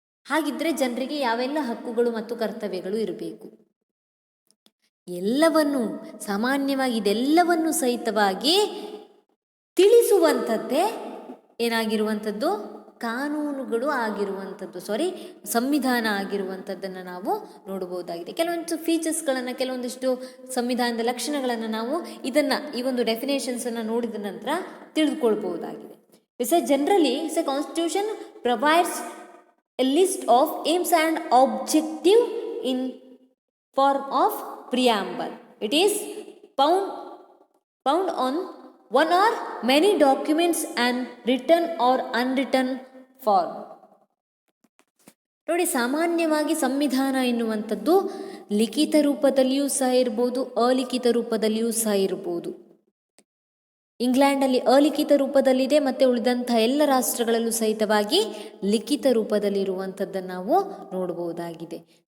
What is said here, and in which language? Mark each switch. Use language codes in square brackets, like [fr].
[kn] ಹಾಗಿದ್ದರೆ ಜನರಿಗೆ ಯಾವೆಲ್ಲ ಹಕ್ಕುಗಳು ಮತ್ತು ಕರ್ತವ್ಯಗಳು ಇರಬೇಕು ಎಲ್ಲವನ್ನು ಸಾಮಾನ್ಯವಾಗಿ ಇದೆಲ್ಲವನ್ನು ಸಹಿತವಾಗಿ ತಿಳಿಸುವಂಥದ್ದೇ ಏನಾಗಿರುವಂಥದ್ದು, ಕಾನೂನುಗಳು ಆಗಿರುವಂಥದ್ದು, ಸಂವಿಧಾನ ಆಗಿರುವಂಥದ್ದನ್ನು ನಾವು ನೋಡಬಹುದಾಗಿದೆ. ಕೆಲವೊಂದು ಫೀಚರ್ಸ್ಗಳನ್ನು, ಕೆಲವೊಂದಿಷ್ಟು ಸಂವಿಧಾನದ ಲಕ್ಷಣಗಳನ್ನು ನಾವು ಈ ಒಂದು ಡೆಫಿನೇಷನ್ಸನ್ನು ನೋಡಿದ ನಂತರ ತಿಳಿದುಕೊಳ್ಬಹುದಾಗಿದೆ. [en] Generally a constitution provides a list of aims and objective in form of preamble. It is found on one or many documents and written or unwritten form. [kn] ನೋಡಿ, ಸಾಮಾನ್ಯವಾಗಿ ಸಂವಿಧಾನ ಎನ್ನುವಂಥದ್ದು ಲಿಖಿತ ರೂಪದಲ್ಲಿಯೂ ಸಹ ಇರ್ಬೋದು, ಅಲಿಖಿತ ರೂಪದಲ್ಲಿಯೂ ಸಹ ಇರ್ಬೋದು. ಇಂಗ್ಲೆಂಡಲ್ಲಿ ಅಲಿಖಿತ ರೂಪದಲ್ಲಿದೆ ಮತ್ತು ಉಳಿದಂಥ ಎಲ್ಲ ರಾಷ್ಟ್ರಗಳಲ್ಲೂ ಸಹಿತವಾಗಿ ಲಿಖಿತ ರೂಪದಲ್ಲಿರುವಂಥದ್ದನ್ನು ನಾವು ನೋಡಬಹುದಾಗಿದೆ.